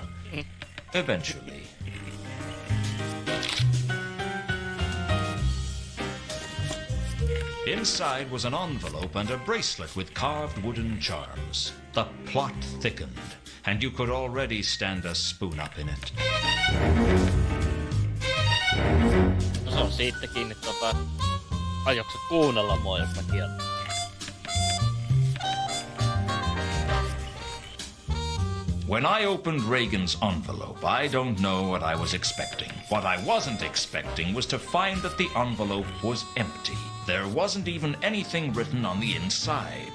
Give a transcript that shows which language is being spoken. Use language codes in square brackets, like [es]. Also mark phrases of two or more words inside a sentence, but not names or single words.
[en] Eventually. Inside was an envelope and a bracelet with carved wooden charms. The plot thickened, and you could already stand a spoon up in it. [fi] No se on siitä kiinni aiotko kuunnella mua, jos mä kiellän? [en] When I opened Reagan's envelope, I don't know what I was expecting. What I wasn't expecting was to find that the envelope was empty. There wasn't even anything written on the inside.